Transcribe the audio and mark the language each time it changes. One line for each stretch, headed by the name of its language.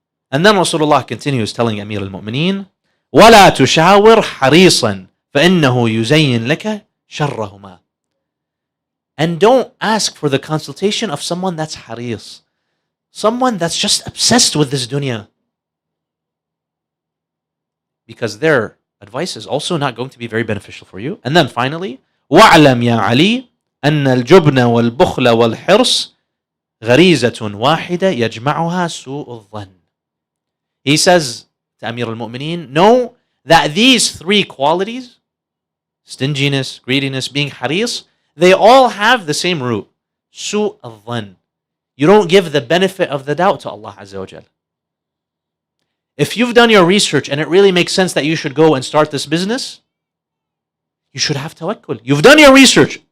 English: And then Rasulullah continues telling Amir al-Mu'mineen,
Arabic: وَلَا تُشَاوِرْ حَرِيصًا فَإِنَّهُ يُزَيِّن لَكَ شَرَّهُمَا.
English: And don't ask for the consultation of someone that's haris. someone that's just obsessed with this dunya. Because their advice is also not going to be very beneficial for you. And then finally,
Arabic: وَاعْلَمْ يَا عَلِي أَنَّ الْجُبْنَ وَالْبُخْلَ وَالْحِرْص غَرِيزَةٌ وَاحِدَةٌ يَجْمَعُهَا سُوءُ الظَّنِّ.
English: He says to Amir al-Mu'mineen, know that these three qualities, stinginess, greediness, being haris, they all have the same root,
Arabic: سُوءُ الظَّنِّ.
English: You don't give the benefit of the doubt to Allah Azza wa Jal. If you've done your research and it really makes sense that you should go and start this business, you should have tawakkul. You've done your research.